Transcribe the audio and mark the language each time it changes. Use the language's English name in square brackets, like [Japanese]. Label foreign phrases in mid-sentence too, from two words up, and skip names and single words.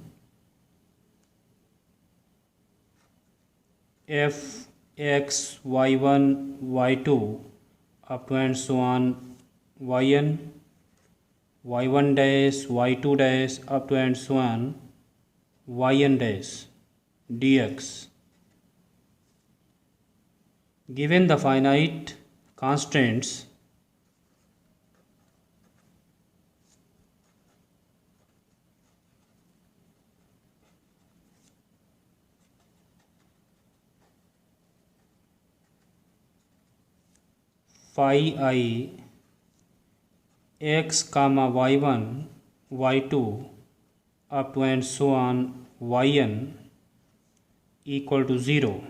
[English] f x y1 y2 up to and so on yn y1 dash y2 dash up to and so on yn dash dx. Given the finite constraints, phi I x comma y1 y2 up to and so on yn equal to 0,